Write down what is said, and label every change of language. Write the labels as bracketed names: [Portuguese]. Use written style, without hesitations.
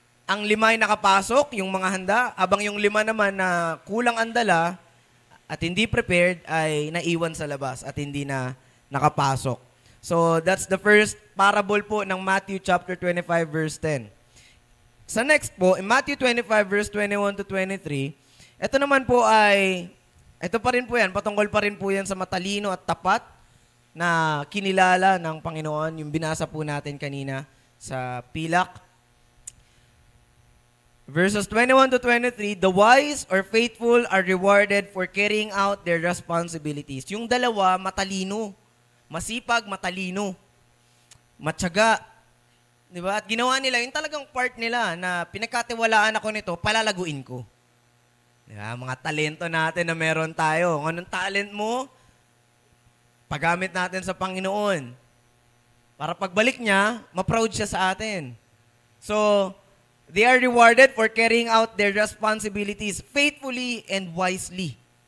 [Filipino] Ang 5 ay nakapasok, yung mga handa, habang yung 5 naman na kulang ang dala, at hindi prepared ay naiwan sa labas at hindi na nakapasok. [English] So, that's the first parable po ng Matthew chapter 25 verse 10. [Filipino] Sa next po, in Matthew 25 verse 21 to 23, ito naman po ay, ito pa rin po yan, patungkol pa rin po yan sa matalino at tapat na kinilala ng Panginoon, yung binasa po natin kanina sa pilak. [English] Verses 21 to 23, the wise or faithful are rewarded for carrying out their responsibilities. [Filipino] Yung dalawa, matalino. Masipag, matalino. Matyaga. Diba? At ginawa nila, yung talagang part nila na pinagkatiwalaan ako nito, palalaguin ko. Diba? Mga talento natin na meron tayo. Kung anong talent mo, paggamit natin sa Panginoon. Para pagbalik niya, ma-proud siya sa atin. [English] So, they are rewarded for carrying out their responsibilities faithfully and wisely.